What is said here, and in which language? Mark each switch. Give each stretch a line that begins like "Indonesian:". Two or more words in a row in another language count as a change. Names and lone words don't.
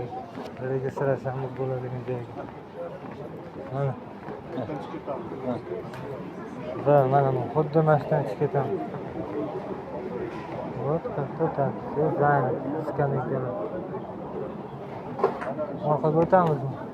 Uzbek: Registratsiyamiz bo'ladigan joyga. Mana. Va mana bu xuddi mashdan chiqib ketamiz.
Russian: Вот как-то так. Все занято.
Uzbek: Skannerlar. Orqaga o'tamizmi?